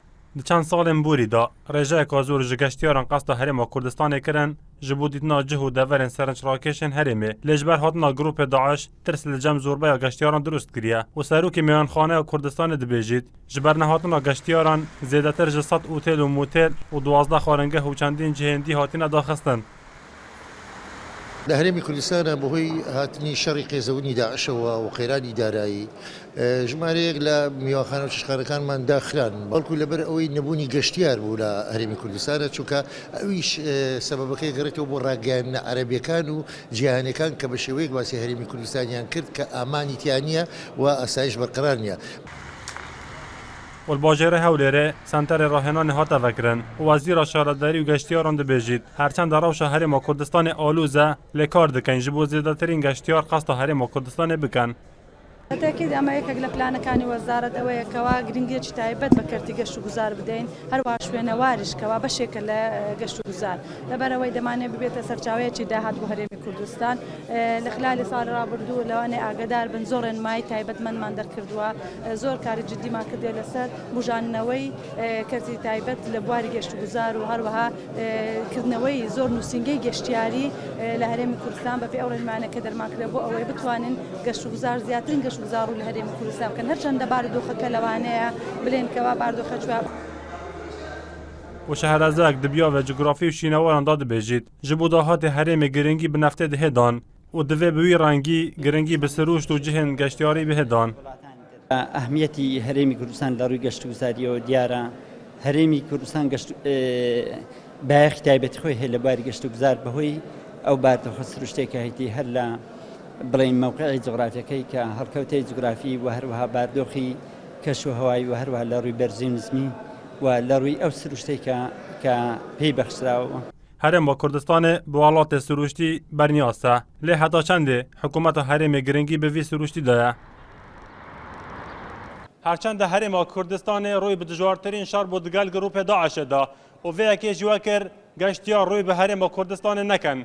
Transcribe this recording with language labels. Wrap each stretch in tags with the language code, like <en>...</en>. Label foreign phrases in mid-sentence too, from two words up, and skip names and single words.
<ku>Di çend salên Borî da rêjeyeka zor ji geştyaran qasda Herêma Kurdistanê kirin ji bo dîtina cih û deverên serençrakêşên Herêmê. Lê ji ber hatina grûpê Daeş tirs li cem zorbeya geştyaran durust kiriye û serokê mêwanxaneya Kurdistanê dibêjit ji ber nehatina geştyaran zêdetir ji 100 otêl û motêl û 12 xwaringeh û çendîn cihên dî hatine daxistin.</ku> <ckb>لە هەرێمی کوردستانە بەهۆی هاتنی شەڕی قێزەونی داعشەوە و قەیرانی دارایی ژمارەیەک لە میوانخانە و چشخانەکانمان داخران بەڵکو لەبەر ئەوەی نەبوونی گەشتیار بوو لە هەرێمی کوردستانە چونکە ئەویش سەبەبەکەی گەڕێتەوە بۆ ڕاگەیاندنە عەرەبیەکان و جیهانیەکان کە بە شێوەیەک باسی هەرێمی کوردستانیان کرد کە ئامانی تیان نییە و ئاسایش بەرقەرار نییە.</ckb> <ku>Bajêrê Hewlêrê senterê rahenan hate vekirin û Wezîra Şaredarî û Geştyaran dibêjit herçend rewşa Herêma Kurdistanê alûz e lê kar dikin ji bo zêdetirîn geştyar qasda Herêma Kurdistanê bikin.</ku> <ckb>تاکید ئەمە یەکێک لە پلانەکانی وەزارەت ئەوەیەکەوە گرنگیەکی تایبەت بە کەرتی گەشت و گوزار بدەین هەروە شوێنەواریشکەوە بەشێکە لە گەشت و گوزار لەبەرەوەی دەمانێت ببێتە سەرچاوەیەکی داهات بۆ هەرێمی کوردستان لە خلالی ساڵی ڕابردوو لەوانێ ئاگدار بن زۆر ڕێنمایی تایبەتمەندمان دەرکردووە زۆر کاری جددیمان کردێ لەسەر بژاننەوەی کەرتی تایبەت لە بواری گەشت و گوزار و هەروەها کردنەوەی زۆر نووسنگەی گەشتیاری لە هەرێمی کوردستان بەپێ ئەو ڕێنمانە کە دەرمانکرێ بۆ ئەوەی بتوانین گەشت و گوزار زیاترین گەشت و گوزار و لە هەرێمی کوردستان بکەن هەرچەندە بارودۆخەکە لەوانەیە بڵێن کەوا بارودۆخە جواب</ckb> <ku>û şehrezek di biyavê cugirafî û şînewaran da dibêjit ji bo dahatê herêmê giringî bi neftê dihêdan û divê bi wî rengî giringî bi sirûşt û cihên geştyarî bihêdan.</ku> <ckb>ئەهمیەتی هەرێمی کوردستان لە ڕووی گەشت و گوزاریەوە دیارە هەرێمی کوردستان بایەخی تایبەتی خۆی هەیە لە باری گەشت و گوزار بەهۆی ئەو باردۆخە سروشتێکە هەیەی هەر لە بڵێن موقعی جغرافیەکەی کە هەڵکەوتەی جغرافی و هەروەها باردۆخی کەش و هەوایی و هەروەها لە ڕووی بەرزی نزمی و لە ڕووی ئەو سروشتێکە کە پێی بەخشراوە.</ckb> <ku>Herêma Kurdistanê bi welatê siruştî bernyas e lê heta çendê hikûmeta herêmê giringî bi vî siruştî de ye. Herçend Herêma Kurdistanê rûyê bi dijwartirîn şer bû digel grûpê Daişê da û vê yekê ji we kir geştyar rûyê bi Herêma Kurdistanê nekin.</ku>